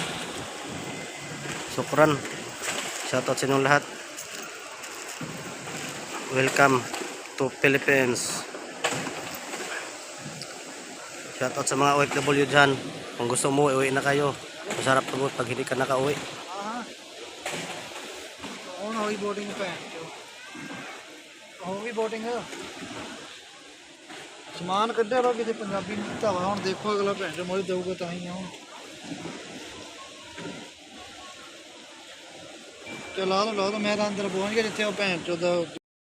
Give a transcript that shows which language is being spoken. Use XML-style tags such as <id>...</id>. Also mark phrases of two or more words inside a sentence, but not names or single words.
<tl>Sukran. Shoutout sa inyong lahat.</tl> <en>Welcome to Philippines.</en> <tl>Shoutout sa mga OFW dyan. Kung gusto mo, uwi na kayo. Masarap pagod pag hindi ka nakauwi.</tl> <pa>ਹੁਣ ਹੋਈ ਬੋਰਡਿੰਗ ਭੈਣ ਚੋ ਹੋ ਗਈ ਬੋਰਡਿੰਗ ਸਮਾਨ ਕੱਢਿਆ ਵਾ ਕਿਤੇ ਪੰਜਾਬੀ ਨੂੰ ਦਿੱਤਾ ਵਾ ਹੁਣ ਦੇਖੋ ਅਗਲਾ ਭੈਣ ਚੋ ਮੋੜੀ ਦਊਗਾ ਤਾਂ ਹੀ ਆ ਹੁਣ ਚਲਾ ਲਓ ਮੈਂ ਤਾਂ ਅੰਦਰ ਪਹੁੰਚ ਗਿਆ ਜਿੱਥੇ ਉਹ ਭੈਣ ਚੋ ਦਾ</pa>